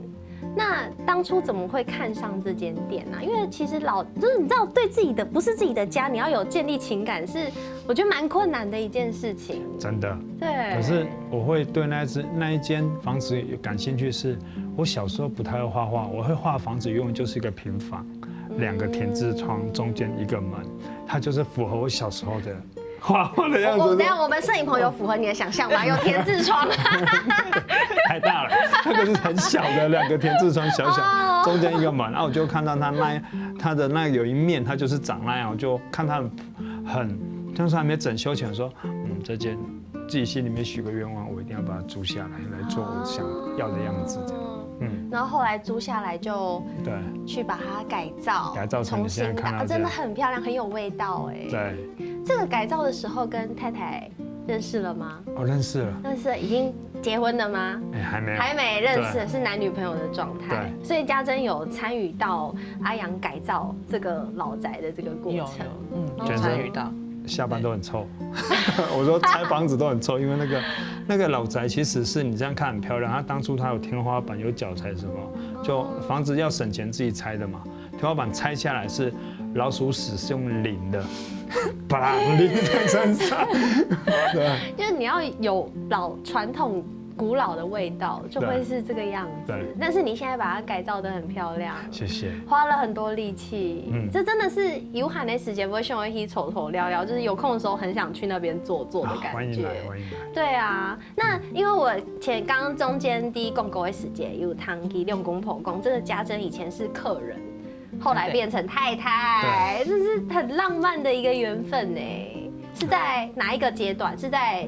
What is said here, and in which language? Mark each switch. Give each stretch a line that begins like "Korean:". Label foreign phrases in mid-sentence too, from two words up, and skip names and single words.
Chinese: 那當初怎麼會看上這間店呢？因為其實就是你知道，對自己的不是自己的家，你要有建立情感，是我覺得蠻困難的一件事情。真的。對。可是我會對那一間房子有感興趣，是我小時候不太會畫畫，我會畫房子用就是一個平房，2個田字窗，中間一個門，它就是符合我小時候的。畫畫的樣子。等下我們攝影棚有符合你的想象嗎？有田字窗。太大了，那個是很小的2個田字窗，小小，中間一個門。然後我就看到它的那有一面，它就是長那樣，我就看它很，當時還沒整修前說，這間自己心裡面許個願望，我一定要把它租下來做我想要的樣子，這樣。然後後來租下來就對，去把它改造成你現在看到真的很漂亮，很有味道哎。對，這個改造的時候跟太太認識了嗎？我認識了。認識了，已經結婚了嗎？還沒有。還沒認識，是男女朋友的狀態。對，所以家珍有參與到阿陽改造這個老宅的這個過程。有參與到。下班都很臭，我說拆房子都很臭，因為那個老宅其實是你這樣看很漂亮，它當初它有天花板有腳材什麼，就房子要省錢自己拆的嘛，天花板拆下來是老鼠屎是用淋的，把它淋在身上，對，因為你要有傳統古老的味道，就會是這個樣子。但是你現在把它改造得很漂亮，謝謝，花了很多力氣。這真的是有閒的時間，不會像我一起偷偷聊聊，就是有空的時候很想去那邊坐的感覺。歡迎來，歡迎來。對啊，那因為我剛剛中間第一廣告的時間有談及兩公婆講，這個家珍以前是客人，後來變成太太，這是很浪漫的一個緣分呢。是在哪一個階段？是在